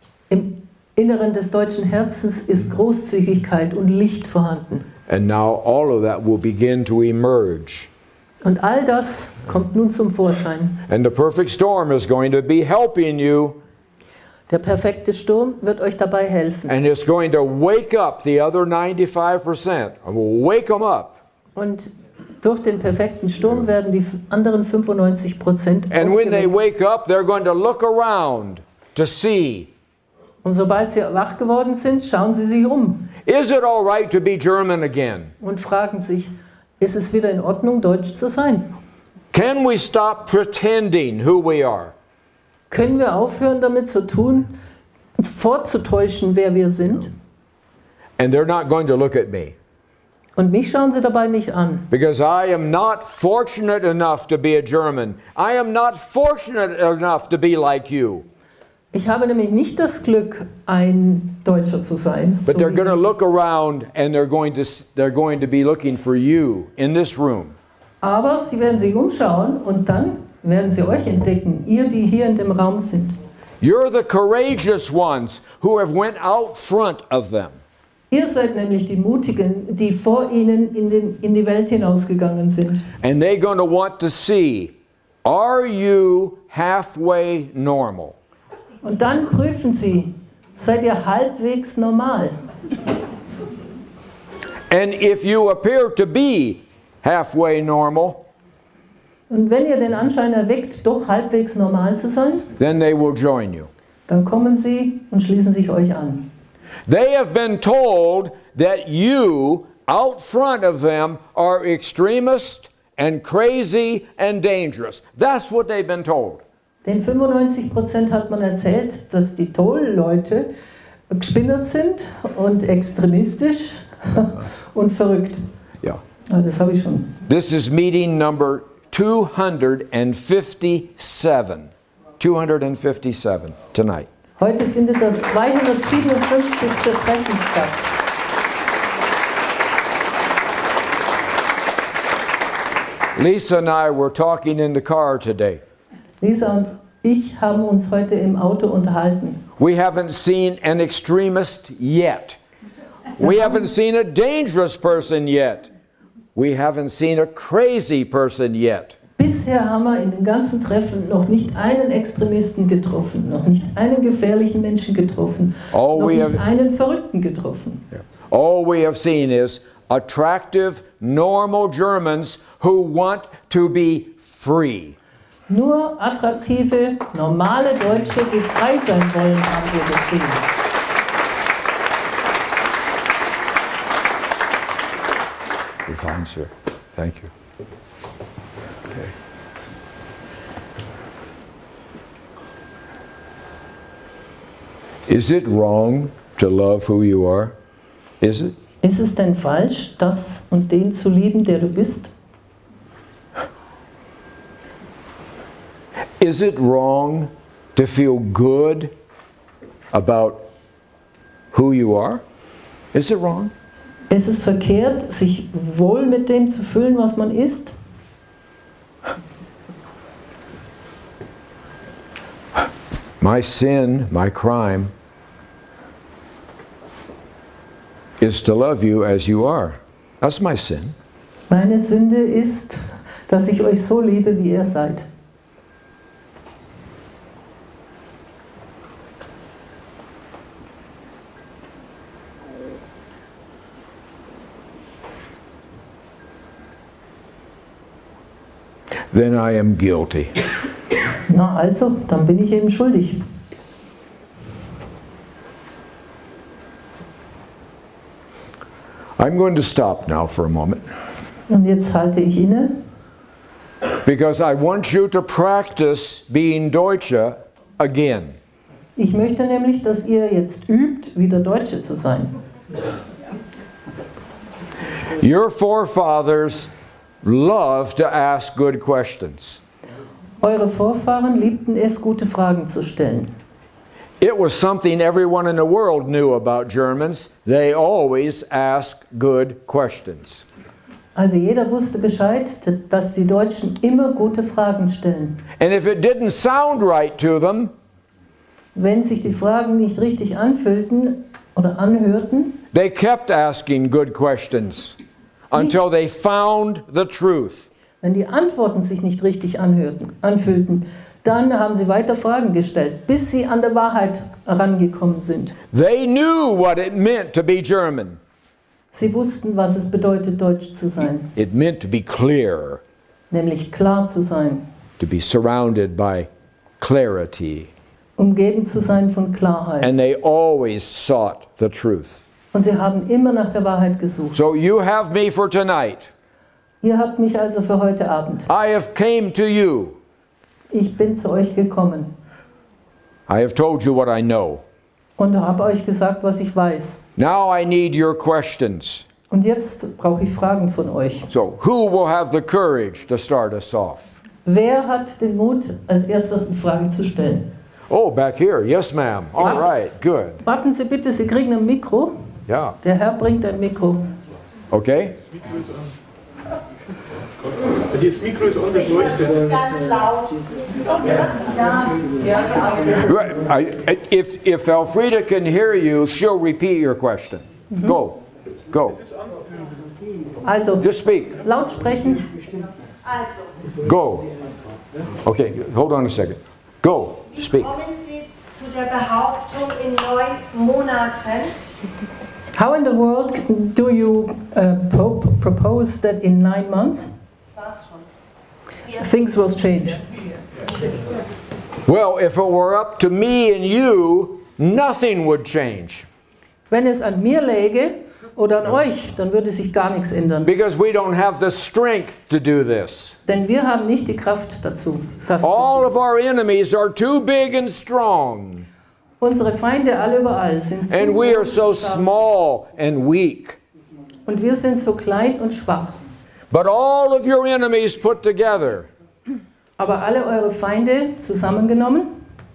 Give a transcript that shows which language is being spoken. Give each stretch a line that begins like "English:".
German: Im Inneren des deutschen Herzens ist Großzügigkeit und Licht vorhanden.
English: And now all of that will begin to emerge.
German: Und all das kommt nun zum Vorschein.
English: And the perfect storm is going to be helping you.
German: Der perfekte Sturm wird euch dabei helfen.
English: And it's going to wake up the other 95%. And will wake them up.
German: Und durch den perfekten Sturm werden die anderen 95%
English: And when they
German: aufgeweckt.
English: wake up, they're going to look around to see.
German: Und sobald sie wach geworden sind, schauen sie sich um
English: Is it all right to be German again?
German: und fragen sich, ist es wieder in Ordnung, Deutsch zu sein?
English: Can we stop pretending who we are?
German: Können wir aufhören, damit zu tun, vorzutäuschen, wer wir sind?
English: And they're not going to look at me.
German: Und mich schauen sie dabei nicht an.
English: Because I am not fortunate enough to be a German. I am not fortunate enough to be like you.
German: Ich habe nämlich nicht das Glück, ein Deutscher zu sein.
English: But so they're
German: wie
English: going to look around and they're going to be looking for you in this room.
German: Aber sie werden sich umschauen und dann werden sie euch entdecken, ihr, die hier in dem Raum sind.
English: You're the courageous ones who have went out front of them.
German: Ihr seid nämlich die Mutigen, die vor ihnen in die Welt hinausgegangen sind.
English: And they're going to want to see, are you halfway normal?
German: Und dann prüfen sie, seid ihr halbwegs normal?
English: And if you appear to be halfway normal,
German: Und wenn ihr den Anschein erweckt, doch halbwegs normal zu sein,
English: then they will join you.
German: dann kommen sie und schließen sich euch an.
English: They have been told that you, out front of them, are extremist and crazy and dangerous. That's what they've been told.
German: Den 95% hat man erzählt, dass die Toll-Leute gespinnert sind und extremistisch und verrückt.
English: Yeah.
German: Aber das habe ich schon.
English: This is meeting number 257. 257 tonight.
German: Heute findet das 257. Treffen statt.
English: Lisa and I were talking in the car today.
German: Lisa und ich haben uns heute im Auto unterhalten.
English: We haven't seen an extremist yet. We haven't seen a dangerous person yet. We haven't seen a crazy person yet.
German: Bisher haben wir in den ganzen Treffen noch nicht einen Extremisten getroffen, noch nicht einen gefährlichen Menschen getroffen, noch nicht einen Verrückten getroffen.
English: All we have seen is attractive, normal Germans who want to be free.
German: Nur attraktive, normale Deutsche, die frei sein wollen, haben wir gesehen.
English: You're fine, sir. Thank you. Okay. Is it wrong to love who you are? Is it?
German: Ist es denn falsch, das und den zu lieben, der du bist?
English: Is it wrong to feel good about who you are? Is it wrong?
German: Ist es verkehrt, sich wohl mit dem zu fühlen, was man ist?
English: My sin, my crime, is to love you as you are. That's my sin.
German: Meine Sünde ist, dass ich euch so liebe, wie ihr seid.
English: Then I am guilty.
German: Na also, dann bin ich eben schuldig.
English: I'm going to stop now for a moment.
German: Und jetzt halte ich inne.
English: Because I want you to practice being Deutsche again.
German: Ich möchte nämlich, dass ihr jetzt übt, wieder Deutsche zu sein.
English: Your forefathers loved to ask good questions.
German: Eure Vorfahren liebten es, gute Fragen zu stellen.
English: It was something everyone in the world knew about Germans. They always ask good questions.
German: Also jeder wusste Bescheid, dass die Deutschen immer gute Fragen stellen.
English: And if it didn't sound right to them,
German: wenn sich die Fragen nicht richtig anfühlten oder anhörten,
English: they kept asking good questions until they found the truth.
German: Wenn die Antworten sich nicht richtig anfühlten, dann haben sie weiter Fragen gestellt, bis sie an der Wahrheit herangekommen sind.
English: They knew what it meant to be German.
German: Sie wussten, was es bedeutet, Deutsch zu sein.
English: It meant to be clear.
German: Nämlich klar zu sein.
English: To be surrounded by clarity.
German: Umgeben zu sein von Klarheit.
English: And they always sought the truth.
German: Und sie haben immer nach der Wahrheit gesucht.
English: So you have me for tonight.
German: Ihr habt mich also für heute Abend.
English: I have came to you.
German: Ich bin zu euch gekommen.
English: I have told you what I know.
German: Und habe euch gesagt, was ich weiß.
English: Now I need your questions.
German: Und jetzt brauche ich Fragen von euch.
English: So, who will have the courage to start us off?
German: Wer hat den Mut, als erstes eine Frage zu stellen?
English: Oh, back here. Yes, ma'am. All right, good.
German: Warten Sie bitte, Sie kriegen ein Mikro. Ja. Der Herr bringt ein Mikro. Okay. Das Mikro ist an, das leuchtet. Das ist ganz laut.
English: If Elfrieda can hear you, she'll repeat your question. Go. Go.
German: Also,
English: just speak.
German: Laut sprechen. Also.
English: Go. Okay, hold on a second. Go. Speak.
German: Wie kommen Sie zu der Behauptung in 9 Monaten?
English: How in the world do you propose that in 9 months things will change? Well, if it were up to me and you, nothing would change.
German: Wenn es an mir läge oder an euch, dann würde sich gar nichts ändern.
English: Because we don't have the strength to do this.
German: Denn wir haben nicht die Kraft dazu, das
English: All
German: zu
English: of our enemies are too big and strong.
German: Unsere Feinde alle überall sind zu
English: And we are so
German: groß und stark.
English: small and weak.
German: Und wir sind so klein und schwach.
English: But all of your enemies put together
German: Aber alle eure Feinde zusammengenommen